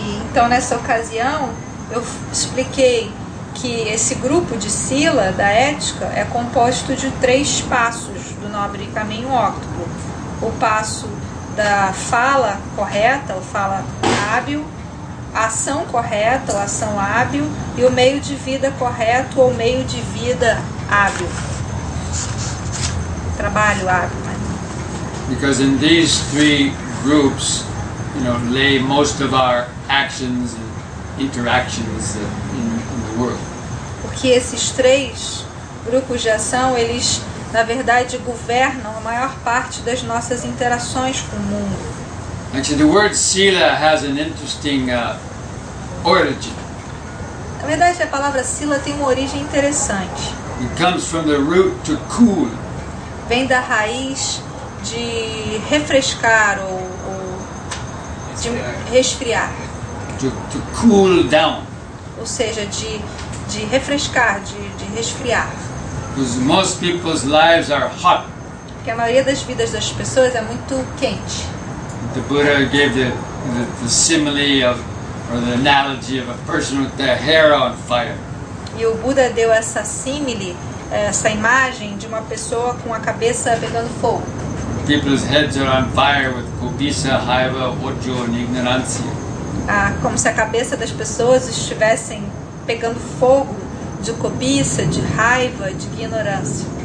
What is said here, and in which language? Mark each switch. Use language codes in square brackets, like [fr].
[pt] Então, nessa ocasião, eu expliquei que esse grupo de Sila, da ética, é composto de 3 passos do nobre caminho óctuplo. O passo da fala correta, ou fala hábil, a ação correta, ou ação hábil, e o meio de vida correto, ou meio de vida hábil. Trabalho hábil, né? [en] Because in these 3 groups, lay most of our actions and interactions in the world. [pt] Porque esses 3 grupos de ação, eles na verdade governam a maior parte das nossas interações com o mundo. [en] Actually, the word Sila has an interesting origin. [pt] Na verdade, a palavra Sila tem uma origem interessante. [en] It comes from the root to cool. [pt] Vem da raiz de refrescar ou de resfriar. [en] To cool down. [pt] Ou seja, de refrescar, de resfriar. [en] Because most people's lives are hot. [pt] Porque a maioria das vidas das pessoas é muito quente. [en] The Buddha gave the the simile of, or the analogy of a person with their hair on fire. [pt] E o Buda deu essa símile, essa imagem de uma pessoa com a cabeça pegando fogo. [en] People's heads are on fire with kobisa, raiva, ojo, and ignorancia. [pt] Como se a cabeça das pessoas estivessem pegando fogo de cobiça, de raiva, de ignorância.